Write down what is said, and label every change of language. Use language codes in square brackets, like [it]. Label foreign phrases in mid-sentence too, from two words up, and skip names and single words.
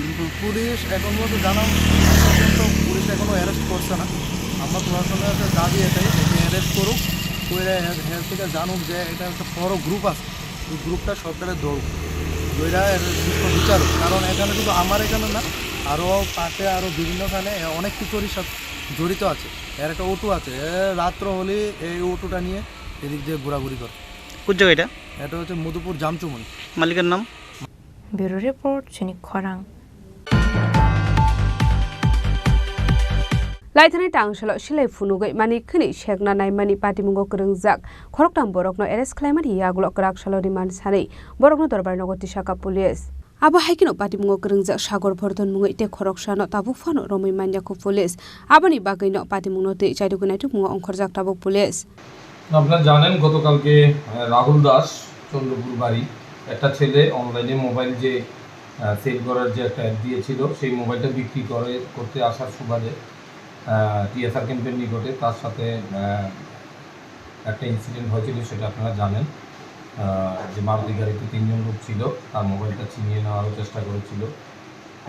[bn] পুলিশ এখন মতো জানাম পুলিশ এখনো অ্যারেস্ট করছে না আমরা প্রশাসনের কাছে দাবি এটাই অ্যারেস্ট করুক করে থেকে জানুক যে এটা একটা বড় গ্রুপ আছে এই গ্রুপটা সরকারের দৌড় ওইটা বিচার কারণ এখানে শুধু আমার এখানে না আরও পাশে আরও বিভিন্নখানে অনেক কিছুরই সাথে জড়িত আছে একটা অটো আছে রাত্র হলে এই অটোটা নিয়ে এদিক দিয়ে ঘোরাঘুরি করে কোন জায়গা এটা হচ্ছে মধুপুর জামচুমনি মালিকের নাম [en] Bureau Report [trp] Chini Khorang Laithanai tangsalo silai funugai mani khini shekna nai mani patimungo krengjak khoroktam borokno arrest khlaimani yagulo krak salo remand sanai borokno dorbar nogoti shaka police abo haikino patimungo krungja sagor bordon mungo ite khoroksano tabuk phano romoi manjako police aboni bagaino patimungo te chaiduguna tumungo onkhorjak tabuk police [bn] আপনারা জানেন গতকালকে রাহুল দাস চন্দ্রপুর বাড়ি একটা ছেলে অনলাইনে মোবাইল যে সেল করার যে একটা অ্যাড দিয়েছিল সেই মোবাইলটা বিক্রি করতে আসার সুবাদে টিএসআর ক্যাম্পের নিকটে তার সাথে একটা ইনসিডেন্ট হয়েছিল সেটা আপনারা জানেন যে মারুতি গাড়িতে 3 জন লোক ছিল তার মোবাইলটা ছিনিয়ে নেওয়ারও চেষ্টা করেছিল তো